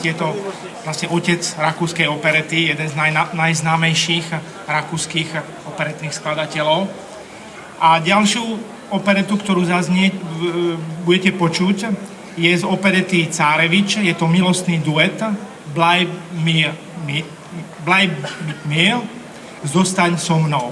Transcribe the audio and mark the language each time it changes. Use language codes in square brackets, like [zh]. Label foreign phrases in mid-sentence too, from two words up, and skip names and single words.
[sk] Je to vlastne otec rakúskej operety, jeden z najznámejších rakúskych operetných skladateľov. A ďalšiu operetu, ktorú zaznie, budete počuť, je z operety Cárevič, je to milostný duet Bleib mit mir, Zostaň so mnou.